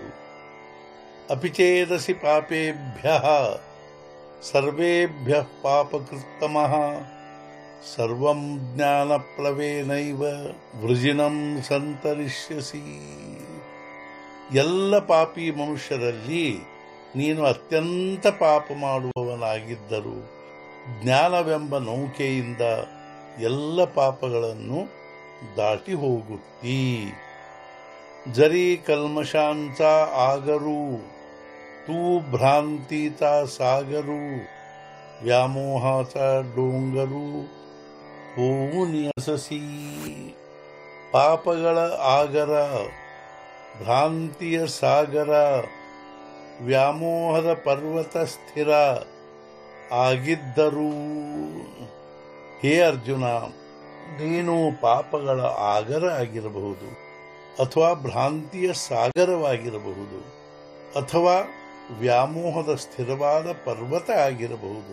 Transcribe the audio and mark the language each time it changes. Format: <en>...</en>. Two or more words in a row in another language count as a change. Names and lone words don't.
<sa>ಅಪಿಚೇದಸಿ ಪಾಪೇಭ್ಯಃ ಸರ್ವೇಭ್ಯಃ ಪಾಪಕೃತ್ತಮಃ ಸರ್ವಂ ಜ್ಞಾನಪ್ಲವೇನೈವ ವೃಜಿನಂ ಸಂತರಿಷ್ಯಸಿ.</sa> <kn>ಎಲ್ಲ ಪಾಪಿ ಮನುಷ್ಯರಲ್ಲಿ ನೀನು ಅತ್ಯಂತ ಪಾಪ ಮಾಡುವವನಾಗಿದ್ದರೂ ಜ್ಞಾನವೆಂಬ ನೌಕೆಯಿಂದ ಎಲ್ಲ ಪಾಪಗಳನ್ನು ದಾಟಿ ಹೋಗುತ್ತೀ.</kn> <mr>जरी कल्मशांचा आगरू तू भ्रांतीचा सागरू व्यामोहाचा डोंगरू होऊन अससी.</mr> <kn>ಪಾಪಗಳ ಆಗರ ಭ್ರಾಂತಿಯ ಸಾಗರ ವ್ಯಾಮೋಹದ ಪರ್ವತ ಸ್ಥಿರ ಆಗಿದ್ದರೂ ಹೇ ಅರ್ಜುನ, ನೀನು ಪಾಪಗಳ ಆಗರ ಆಗಿರಬಹುದು ಅಥವಾ ಭ್ರಾಂತಿಯ ಸಾಗರವಾಗಿರಬಹುದು ಅಥವಾ ವ್ಯಾಮೋಹದ ಸ್ಥಿರವಾದ ಪರ್ವತ ಆಗಿರಬಹುದು.</kn>